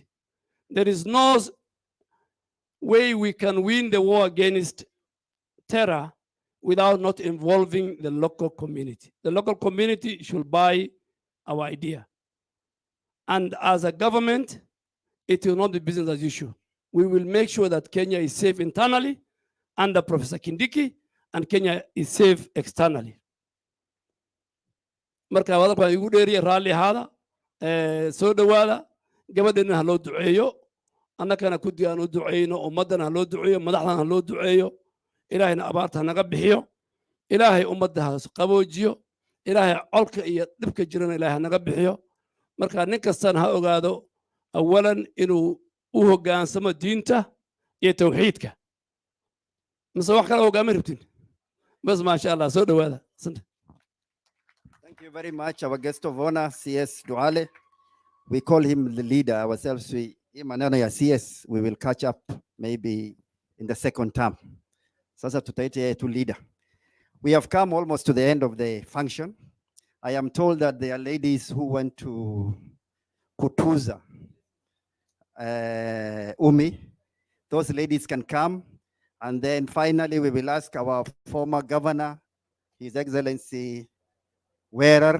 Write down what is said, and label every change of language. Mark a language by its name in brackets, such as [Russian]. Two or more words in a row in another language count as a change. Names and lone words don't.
[English] There is no way we can win the war against terror without not involving the local community. The local community should buy our idea. And as a government, it will not be business as usual. We will make sure that Kenya is safe internally under Professor Kindiki, and Kenya is safe externally. [Somali] Marka wada baan igu dheeriye raalli ahaada soo dhawaada gabadheena ha loo duceeyo annagana ku diyaan u duceeyno ummadana ha loo duceeyo madaxdana ha loo duceeyo ilaahayna abaarta naga bixiyo ilaahay ummadda ha qaboojiyo ilaahay colka iyo dhibka jirana ilaahay naga bixiyo marka nin kastana ha ogaado awalan inuu u hoggaansamo diinta iyo tawxiidka mise wax kale hoggaami rabtin bas [Arabic] maasha allah [Somali] soo dhawaada. [English] Thank you very much, our guest of honor, CS Duale. We call him the leader ourselves. CS, we will catch up maybe in the second term. [Swahili] Sasa tutaita yeye tu leader. [English] We have come almost to the end of the function. I am told that there are ladies who went to Kutuza, Umi. Those ladies can come. And then finally, we will ask our former governor, His Excellency Werer.